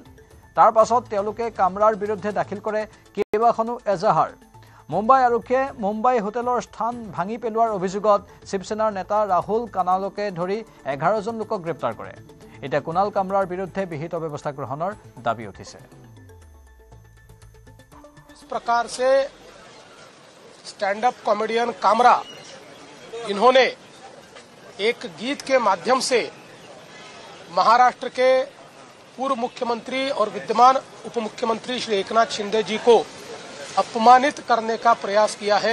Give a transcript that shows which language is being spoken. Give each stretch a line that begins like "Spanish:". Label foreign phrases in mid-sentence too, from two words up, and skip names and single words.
Assamese: তাৰ পাছত তেওঁলোকে কামৰাৰ বিৰুদ্ধে দাখিল কৰে কেইবাখনো এজাহাৰ। মুম্বাই আৰক্ষীয়ে মুম্বাই হোটেলৰ স্থান ভাঙি পেলোৱাৰ অভিযোগত শিৱসেনাৰ নেতা ৰাহুল কানালকে ধৰি 11জন লোকক গ্ৰেপ্তাৰ কৰে। এতিয়া কুণাল কামৰাৰ বিৰুদ্ধে বিহিত ব্যৱস্থা গ্ৰহণৰ দাবী উঠিছে।
Hindi: इस प्रकार से
English: stand up comedian
Hindi: कामरा, इन्होंने एक गीत के माध्यम से महाराष्ट्र के पूर्व मुख्यमंत्री और विद्यमान उप मुख्यमंत्री श्री एकनाथ शिंदे जी को अपमानित करने का प्रयास किया है।